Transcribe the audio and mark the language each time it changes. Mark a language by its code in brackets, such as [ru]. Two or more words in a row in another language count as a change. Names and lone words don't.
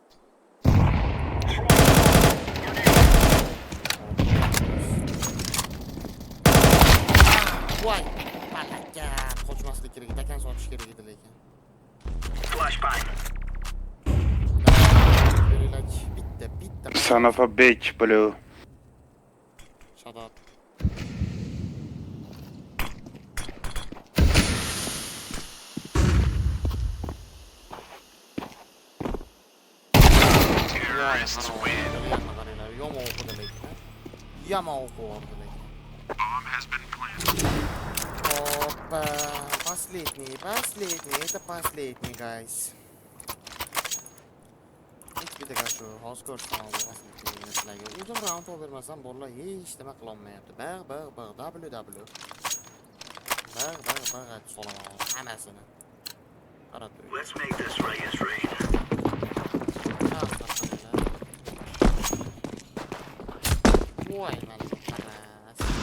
[uz] Voy. Malaka. Qochmaslik kerak. Takan sotish kerak edi lekin. Flashbang. Bitta. [en] Son of a bitch, Blue. Shut up. Terrorists win. [uz] Yama o'qiyapti lekin. [en] Bomb has been planted. [ru] Опа, последний, это последний, guys. [uz] Ikkita shu hozir ko'rsam bo'lmaslikni sizlarga. O'zim round bermasam bolalar hech nima qila olmayapti. Big, WW. Big, solaman hammasini. Qarab turing. [en] Let's make this Reyes rain. [uz] Voy, mana qaras.